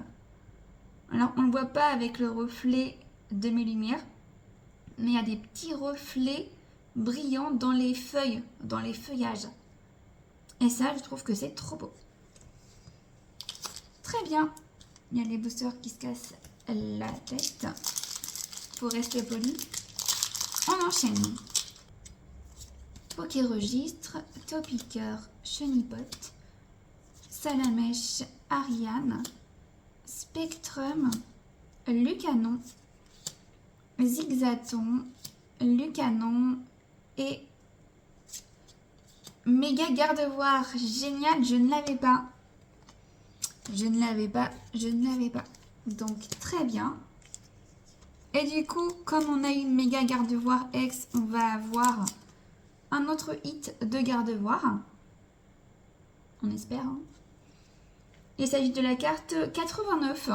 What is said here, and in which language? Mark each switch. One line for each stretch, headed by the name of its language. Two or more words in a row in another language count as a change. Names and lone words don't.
French: Alors on ne voit pas avec le reflet de mes lumières, mais il y a des petits reflets brillants dans les feuilles, dans les feuillages. Et ça, je trouve que c'est trop beau. Très bien. Il y a les boosters qui se cassent la tête. Pour rester poli. On enchaîne. Pokéregistre, Topiqueur, Chenipote, Salamèche, Ariane, Spectrum, Lucanon, Zigzaton, Lucanon et méga gardevoir. Génial, je ne l'avais pas. Je ne l'avais pas. Donc, très bien. Et du coup, comme on a une méga gardevoir X, on va avoir un autre hit de gardevoir. On espère. Hein. Il s'agit de la carte 89.